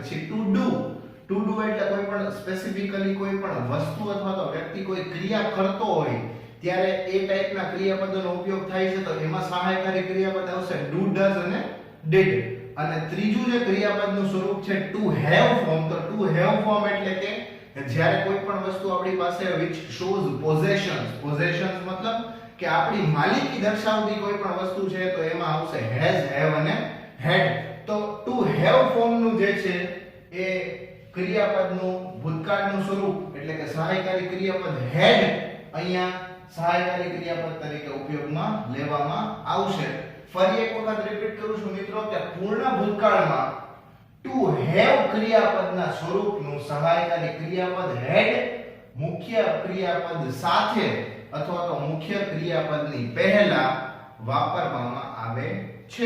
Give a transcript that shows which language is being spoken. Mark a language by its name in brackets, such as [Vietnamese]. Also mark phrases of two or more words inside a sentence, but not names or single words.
[Gujarati] પછી [English] to do [Gujarati] એટલે કોઈ પણ સ્પેસિફિકલી કોઈ પણ વસ્તુ અથવા તો વ્યક્તિ કોઈ ક્રિયા કરતો હોય ત્યારે એ ટાઈપના ક્રિયાપદોનો ઉપયોગ થાય છે. તો એમાં સહાયકારી ક્રિયાપદ આવશે [English] do, does [Gujarati] અને did. અને ત્રીજું જે ક્રિયાપદનું સ્વરૂપ છે [English] to have form. [Gujarati] તો [English] to have form [Gujarati] એટલે કે જ્યારે કોઈ પણ વસ્તુ આપણી પાસે [English] which shows possessions [Gujarati] મતલબ કે આપણી માલિકી દર્શાવતી કોઈ પણ વસ્તુ છે તો એમાં આવશે [English] has, have [Gujarati] અને had. તો [English] to have [Gujarati] ફોર્મનું જે છે એ ક્રિયાપદનું ભૂતકાળનું સ્વરૂપ એટલે કે સહાયકારી ક્રિયાપદ had અહીંયા સહાયકારી ક્રિયાપદ તરીકે ઉપયોગમાં લેવામાં આવશે. ફરી એક વખત રિપીટ કરું છું મિત્રો કે પૂર્ણ ભૂતકાળમાં [English] to have [Gujarati] ક્રિયાપદના સ્વરૂપનું સહાયકારી ક્રિયાપદ had મુખ્ય ક્રિયાપદ સાથે અથવા તો મુખ્ય ક્રિયાપદની પહેલા વાપરવામાં આવે છે.